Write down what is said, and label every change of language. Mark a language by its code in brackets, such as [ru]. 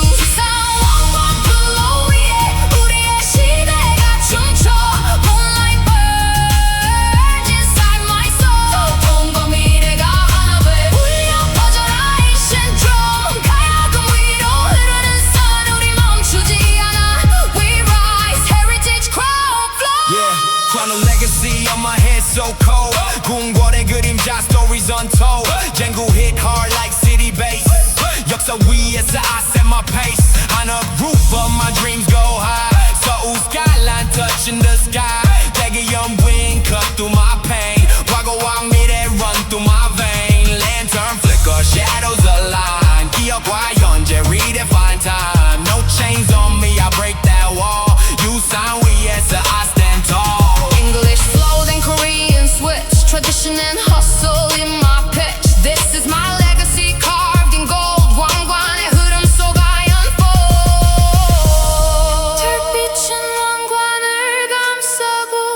[ko] 수상한 왕관 flow 위에 우리의 시대가 춤춰. [en] Moonlight burns inside my soul. [ko] 전통과 미래가 하나 돼. 울려 퍼져라 [en] ancient drum. [ko] 가야금 위로 흐르는 선. 우리 멈추지 않아. [en] We rise, heritage crown flow. Yeah, crown of legacy on my head so cold. [ko] 궁궐의 그림자 [en] stories untold. 쟁구 hit hard like city bass. [ko] 역사 위에서 [en] I set my pace. On a roof of my dreams go high. 서울 skyline touching the sky. 대기연 wind cut through my pain. [ko] 과거와 미래 [en] run through my vein. Lantern flicker, shadows align. [ko] 기억과 현재 [en] redefine time. No chains on me, I break that wall. [ko] 유산 위에서 [en] I stand tall. English flow, then Korean switch. Tradition and hustle in my pitch. This is my legacy carved in gold. [ko] 왕관의 흐름 속 [en] I unfold. [ko] 달빛은 왕관을 감싸고